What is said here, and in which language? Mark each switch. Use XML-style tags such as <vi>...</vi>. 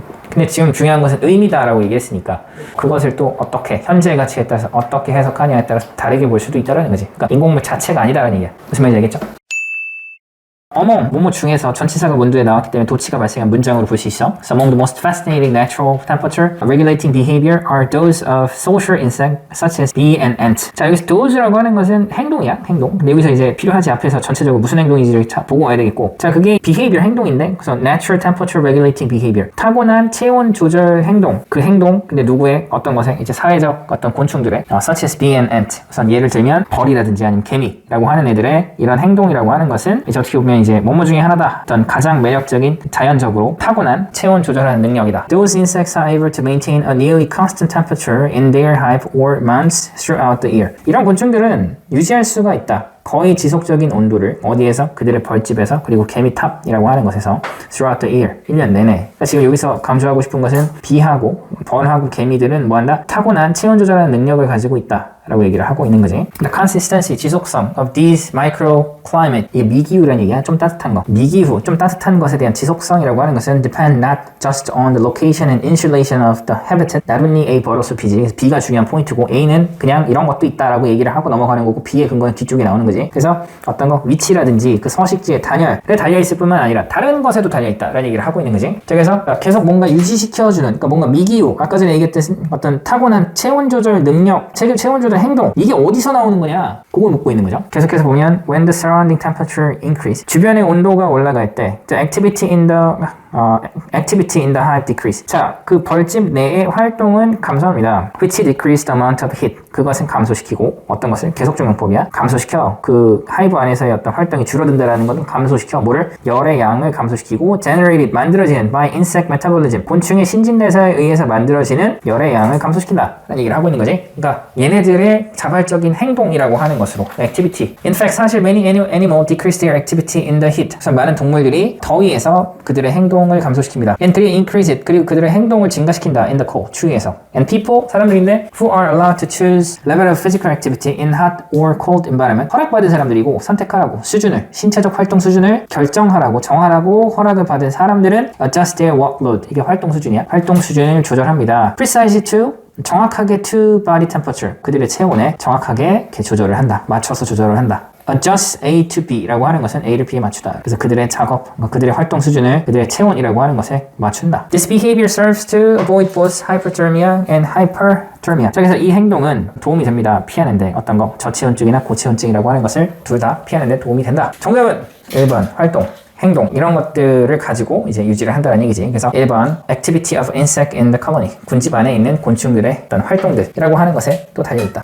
<ko>근데 지금 중요한 것은 의미다라고 얘기했으니까 그것을 또 어떻게 현재의 가치에 따라서 어떻게 해석하냐에 따라서 다르게 볼 수도 있다는 거지. 그러니까 인공물 자체가 아니다라는 얘기야. 무슨 말인지 알겠죠? 어몽 뭐뭐 중에서 전치사가 문두에 나왔기 때문에 도치가 발생한 문장으로 볼 수 있어.</ko> <en>So among the most fascinating natural temperature regulating behavior are those of social insects such as bee and ant.</en> <ko>자 여기서 those라고 하는 것은 행동이야. 행동. 근데 여기서 이제 필요하지 앞에서 전체적으로 무슨 행동인지를 보고 와야 되겠고 자 그게 behavior 행동인데 그래서</ko> <en>natural temperature regulating behavior</en> <ko>타고난 체온 조절 행동 그 행동 근데 누구의 어떤 것에 이제 사회적 어떤 곤충들의</ko> <en>such as bee and ant</en> <ko>우선 예를 들면 벌이라든지 아니면 개미라고 하는 애들의 이런 행동이라고 하는 것은 이제 어떻게 보면 이제 뭐뭐 중에 하나다. 어떤 가장 매력적인 자연적으로 타고난 체온 조절하는 능력이다.</ko> <en>Those insects are able to maintain a nearly constant temperature in their hive or mounds throughout the year.</en> <ko>이런 곤충들은 유지할 수가 있다. 거의 지속적인 온도를 어디에서? 그들의 벌집에서 그리고 개미탑이라고 하는 것에서</ko> <en>throughout the year</en> <ko>1년 내내 그러니까 지금 여기서 강조하고 싶은 것은 비하고 벌하고 개미들은 뭐한다? 타고난 체온 조절하는 능력을 가지고 있다 라고 얘기를 하고 있는 거지.</ko> <en>The consistency,</en> <ko>지속성</ko> <en>of these microclimate</en> <ko>이게 미기후라는 얘기야. 좀 따뜻한 거. 미기후, 좀 따뜻한 것에 대한 지속성이라고 하는 것은</ko> <en>depend not just on the location and insulation of the habitat not only A but also B지.</en> <ko>그래서 B가 중요한 포인트고 A는 그냥 이런 것도 있다라고 얘기를 하고 넘어가는 거고 B의 근거는 뒤쪽에 나오는 거지. 그래서 어떤 거 위치라든지 그 서식지의 단열에 달려있을 뿐만 아니라 다른 것에도 달려있다라는 얘기를 하고 있는 거지. 자, 그래서 계속 뭔가 유지시켜주는 그러니까 뭔가 미기후 아까 전에 얘기했듯이 어떤 타고난 체온 조절 능력 체온 조절 행동 이게 어디서 나오는 거냐 그걸 묻고 있는 거죠.</ko> <en>계속해서 보면 when the surrounding temperature increase</en> <ko>주변의 온도가 올라갈 때</ko> <en>the activity in the hive decrease</en> <ko>자 그 벌집 내의 활동은 감소합니다.</ko> <en>which decrease the amount of heat</en> <ko>그것은 감소시키고 어떤 것을 계속적용법이야 감소시켜 그 하이브 안에서의 어떤 활동이 줄어든다라는 것은 감소시켜 뭐를 열의 양을 감소시키고 generated 만들어지는</ko> <en>by insect metabolism</en> <ko>곤충의 신진대사에 의해서 만들어지는 열의 양을 감소시킨다 라는 얘기를 하고 있는 거지. 그러니까 얘네들의 자발적인 행동이라고 하는 것으로 activity.</ko> <en>In fact</en> <ko>사실</ko> <en>many animals decrease their activity in the heat.</en> <ko>그래서 많은 동물들이 더위에서 그들의 행동을 감소시킵니다.</ko> <en>And they increase it.</en> <ko>그리고 그들의 행동을 증가시킨다</ko> <en>in the cold.</en> <ko>추위에서.</ko> <en>And people</en> <ko>사람들인데</ko> <en>who are allowed to choose level of physical activity in hot or cold environment.</en> <ko>허락받은 사람들이고 선택하라고 수준을 신체적 활동 수준을 결정하라고 정하라고 허락을 받은 사람들은</ko> <en>adjust their workload.</en> <ko>이게 활동 수준이야. 활동 수준을 조절합니다.</ko> <en>Precisely to</en> <ko>정확하게</ko> <en>to body temperature</en> <ko>그들의 체온에 정확하게 이렇게 조절을 한다. 맞춰서 조절을 한다. adjust A to B라고 하는 것은 A를 B에 맞추다. 그래서 그들의 작업, 그들의 활동 수준을 그들의 체온이라고 하는 것에 맞춘다.</ko> <en>This behavior serves to avoid both hyperthermia and hyperthermia.</en> <ko>자, 그래서 이 행동은 도움이 됩니다. 피하는데 어떤 거 저체온증이나 고체온증이라고 하는 것을 둘 다 피하는데 도움이 된다. 정답은 1번 활동. 행동 이런 것들을 가지고 이제 유지를 한다는 얘기지. 그래서 1번</ko> <en>activity of insect in the colony</en> <ko>군집 안에 있는 곤충들의 어떤 활동들이라고 하는 것에 또 달려있다.</ko>